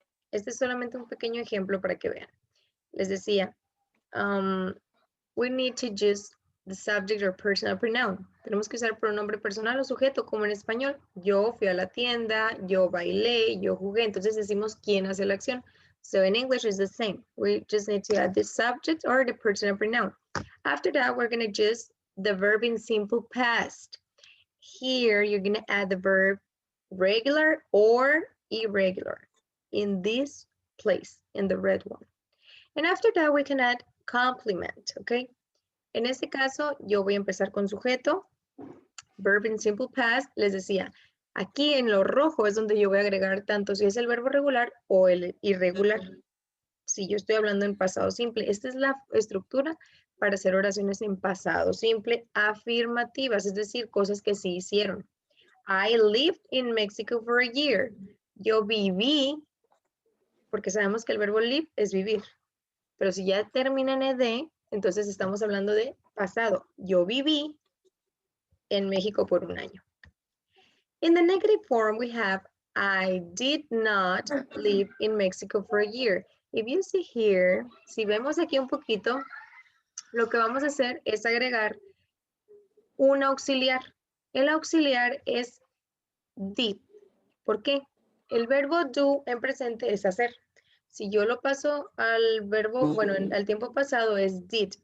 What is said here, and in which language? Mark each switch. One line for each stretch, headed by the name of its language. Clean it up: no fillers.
Spanish: Este es solamente un pequeño ejemplo para que vean. Les decía,
English: we need to use the subject or personal pronoun.
Spanish: Tenemos que usar pronombre personal o sujeto, como en español. Yo fui a la tienda, yo bailé, yo jugué. Entonces decimos quién hace la acción.
English: So in English it's the same. We just need to add the subject or the personal pronoun. After that, we're going to use the verb in simple past. Here, you're going to add the verb regular or irregular in this place, in the red one. And after that, we can add complement, okay?
Spanish: En este caso, yo voy a empezar con sujeto,
English: verb in simple past.
Spanish: Les decía, aquí en lo rojo es donde yo voy a agregar tanto si es el verbo regular o el irregular. Si yo estoy hablando en pasado simple, esta es la estructura para hacer oraciones en pasado simple afirmativas, es decir, cosas que sí hicieron.
English: I lived in Mexico for a year.
Spanish: Yo viví, porque sabemos que el verbo live es vivir. Pero si ya termina en ed, entonces estamos hablando de pasado. Yo viví en México por un año.
English: In the negative form, we have I did not live in Mexico for a year. If you see here,
Spanish: si vemos aquí un poquito, lo que vamos a hacer es agregar un auxiliar. El auxiliar es did. ¿Por qué? El verbo do en presente es hacer. Si yo lo paso al verbo, bueno, al tiempo pasado es did.